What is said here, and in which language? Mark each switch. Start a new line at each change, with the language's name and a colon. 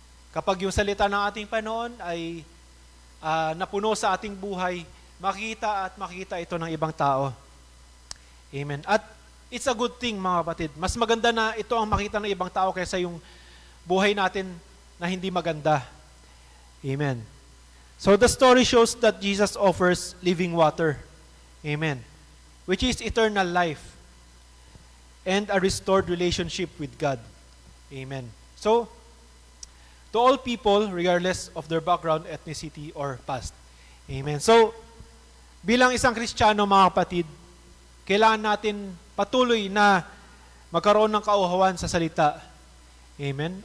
Filipino: Kapag yung salita ng ating Panginoon ay napuno sa ating buhay, makikita ito ng ibang tao. Amen. At
English: it's a good thing,
Filipino: mga kapatid. Mas maganda na ito ang makita ng ibang tao kaysa yung buhay natin na hindi maganda. Amen.
English: So the story shows that Jesus offers living water. Amen. Which is eternal life and a restored relationship with God. Amen. So, to all people regardless of their background, ethnicity, or past. Amen.
Filipino: So, bilang isang Kristiyano, mga kapatid, kailangan natin patuloy na magkaroon ng kauhawan sa salita. Amen.